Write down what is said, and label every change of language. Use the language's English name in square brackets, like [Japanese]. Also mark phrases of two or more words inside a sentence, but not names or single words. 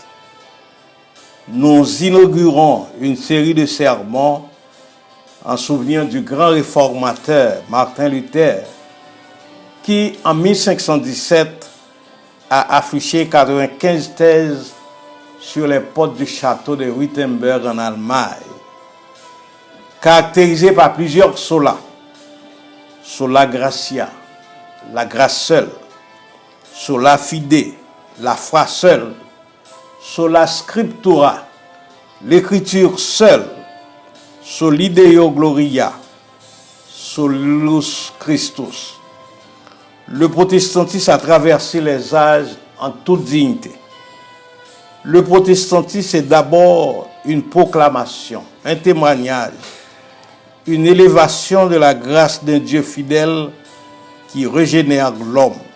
[French] Nous inaugurons une série de sermons en souvenir du grand réformateur Martin Luther, qui en 1517 a affiché 95 thèses sur les portes du château de Wittenberg en Allemagne, caractérisé par plusieurs solas: [Latin] sola gratia, [French] la grâce seule; [Latin] sola fide, [French] la foi seule; [Latin] sola scriptura, [French] l'écriture seule; [Latin] soli Deo gloria, solus Christus. [French] Le protestantisme a traversé les âges en toute dignité. Le protestantisme est d'abord une proclamation, un témoignage, une élévation de la grâce d'un Dieu fidèle qui régénère l'homme.